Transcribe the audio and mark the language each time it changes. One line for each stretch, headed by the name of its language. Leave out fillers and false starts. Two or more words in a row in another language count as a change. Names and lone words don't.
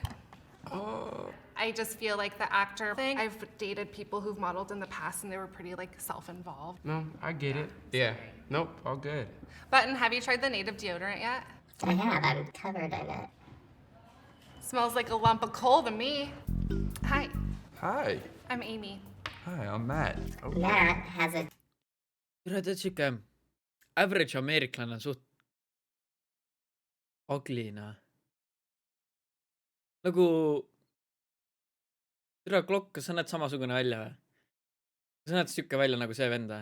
English: I just feel like the actor thing, I've dated people who've modeled in the past and they were pretty self-involved. No, I get it. Yeah. Nope, all good. Button, have you tried the native deodorant yet? I have. I'm covered in it. Smells like a lump of coal to me. Hi, Hi. I'm Amy. Hi, I'm Matt. Matt has a
Estonian: Tere, tead siuke average ameeriklane on suht ugly, noh. Nagu, tere, klokk, kas sa näed samasugune välja või? Kas sa näed siuke välja nagu see vend või?